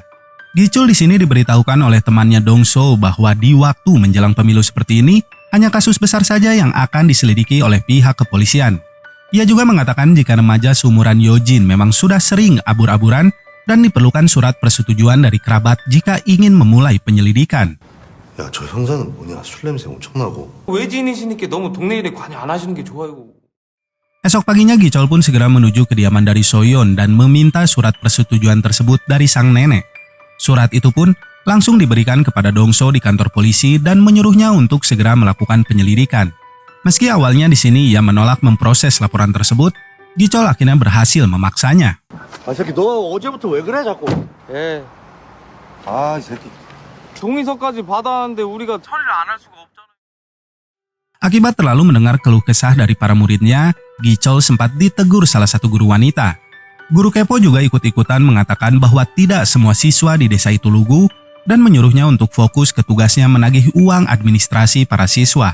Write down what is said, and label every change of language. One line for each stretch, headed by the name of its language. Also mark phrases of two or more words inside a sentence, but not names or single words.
Indonesian: Gichol di sini diberitahukan oleh temannya Dongso bahwa di waktu menjelang pemilu seperti ini, hanya kasus besar saja yang akan diselidiki oleh pihak kepolisian. Ia juga mengatakan jika remaja seumuran Yojin memang sudah sering abur-aburan dan diperlukan surat persetujuan dari kerabat jika ingin memulai penyelidikan.
Korean: 야, 저 형사는 뭐냐? 술 냄새 엄청 나고. 외지인이시니까 너무 동네 일에 관여 안 하시는 게 좋아요.
Indonesian: Esok paginya Gichol pun segera menuju kediaman dari Soyeon dan meminta surat persetujuan tersebut dari sang nenek. Surat itu pun langsung diberikan kepada Dongso di kantor polisi dan menyuruhnya untuk segera melakukan penyelidikan. Meski awalnya di sini ia menolak memproses laporan tersebut, Gichol akhirnya berhasil memaksanya.
Korean: 아, 이 새끼 너 어제부터 왜 그래 자꾸? 예. 아, 이 새끼. 동의서까지 받았는데 우리가 처리를 안 할 수가 없잖아요.
Indonesian: Akibat terlalu mendengar keluh kesah dari para muridnya, Gichol sempat ditegur salah satu guru wanita. Guru kepo juga ikut-ikutan mengatakan bahwa tidak semua siswa di desa itu lugu dan menyuruhnya untuk fokus ke tugasnya menagih uang administrasi para siswa.